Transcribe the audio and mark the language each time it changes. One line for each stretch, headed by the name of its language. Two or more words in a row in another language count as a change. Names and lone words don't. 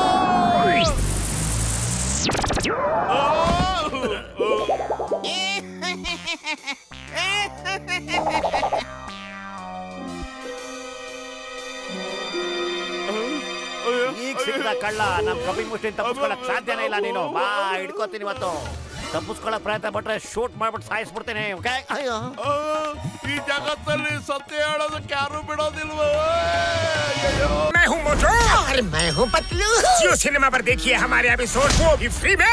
Kannada: ಈಗ ಸಿಕ್ಕಿದ ಕಳ್ಳ ನಮ್ ಕಪಿ ಮುಷ್ಟಿನ ತಪ್ಪಿಸ್ಕೊಳಕ್ ಸಾಧ್ಯನೇ ಇಲ್ಲ. ನೀನು ಬಾ, ಹಿಡ್ಕೋತೀನಿ ಇವತ್ತು. ತಪ್ಪಿಸ್ಕೊಳಕ್ ಪ್ರಯತ್ನ ಪಟ್ರೆ ಶೂಟ್ ಮಾಡ್ಬಿಟ್ಟು ಸಾಯಿಸ್ಬಿಡ್ತೇನೆ. ಅಯ್ಯೋ, ಈ ಜಗತ್ತಲ್ಲಿ ಸತ್ಯ ಹೇಳೋದಕ್ಕೆ ಯಾರು ಬಿಡೋದಿಲ್ವೋ?
Hindi: मैं हूँ मोटो और मैं हूँ पतलू। जियो सिनेमा पर देखिए हमारे एपिसोड वो भी फ्री में।